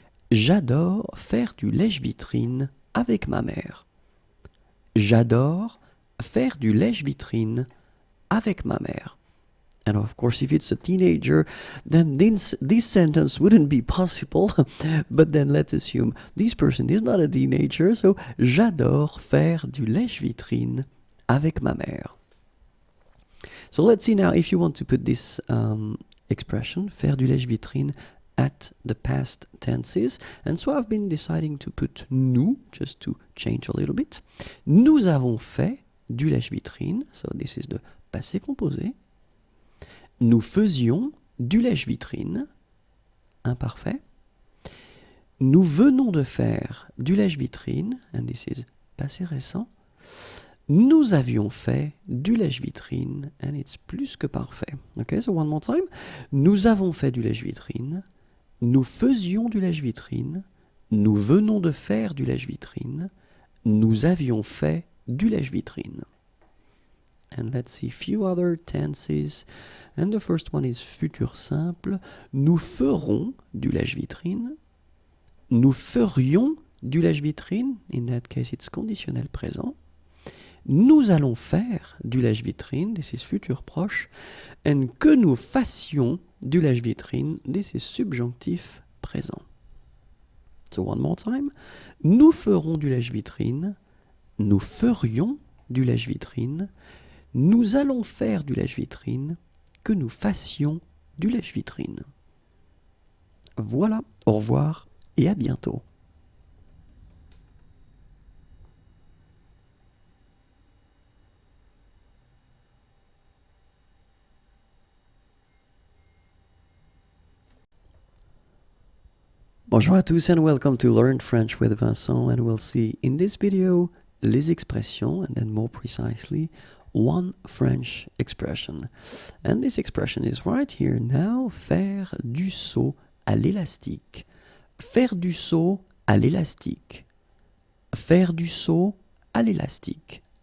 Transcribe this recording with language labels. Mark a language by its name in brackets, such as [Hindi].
[French] J'adore faire du lèche-vitrine avec ma mère. J'adore faire du lèche-vitrine avec ma mère. [English] And of course, if it's a teenager, then this sentence wouldn't be possible. But then let's assume this person is not a teenager, so [French] j'adore faire du lèche-vitrine avec ma mère. [English] So let's see now if you want to put this expression, [French] faire du lèche-vitrine, [English] at the past tenses, and so I've been deciding to put nous, just to change a little bit. [French] Nous avons fait du lèche-vitrine, [English] so this is the [French] passé composé. Nous faisions du lèche-vitrine, imparfait. Nous venons de faire du lèche-vitrine, [English] and this is [French] passé récent. Nous avions fait du lèche-vitrine, and it's plus que parfait. [English] Okay, so one more time. [French] Nous avons fait du lèche-vitrine. Nous faisions du lèche-vitrine, nous venons de faire du lèche-vitrine, nous avions fait du lèche-vitrine. [English] And let's see a few other tenses. And the first one is futur simple. [French] Nous ferons du lèche-vitrine. Nous ferions du lèche-vitrine. [English] In that case, it's [French] conditionnel présent. Nous allons faire du lèche-vitrine. [English] This is [French] futur proche. And que nous fassions du lèche-vitrine. [English] This is subjonctif présent. So one more time. [French] Nous ferons du lèche-vitrine. Nous ferions du lèche-vitrine. nous allons faire du lèche-vitrine, que nous fassions du lèche-vitrine. Voilà, au revoir et à bientôt. Bonjour à tous [English] and welcome to Learn French with Vincent, and we'll see in this video [French] les expressions, [English] and then more precisely one French expression. And this expression is right here now, [French] faire du saut à l'élastique. Faire du saut à l'élastique. Faire du saut à l'élastique.